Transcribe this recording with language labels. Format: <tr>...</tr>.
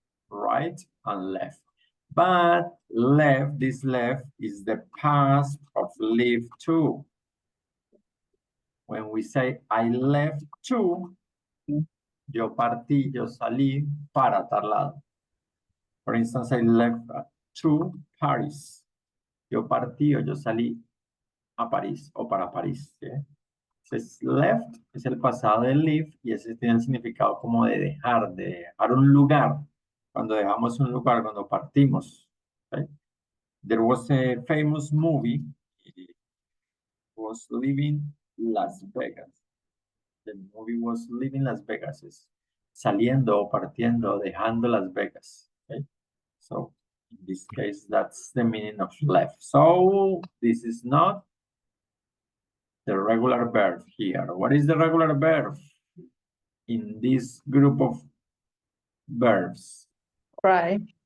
<en>Right and left. But left, this left is the past of live to. When we say I left to,</en> <es>yo partí, yo salí para tal lado.</es> <en>For instance, I left to Paris.</en> <es>Yo partí o yo salí a París o para París. ¿Sí? Entonces, left es el pasado de leave y ese tiene el significado como de dejar un lugar. Cuando dejamos un lugar, cuando partimos. ¿Sí?</es> <en>There was a famous movie. It was Leaving Las Vegas. The movie was Leaving Las Vegas.</en> <es>Es saliendo o partiendo, dejando Las Vegas.</es> <en>Okay? So, in this case, that's the meaning of left. So, this is not the regular verb here. What is the regular verb in this group of verbs? Cry.</en>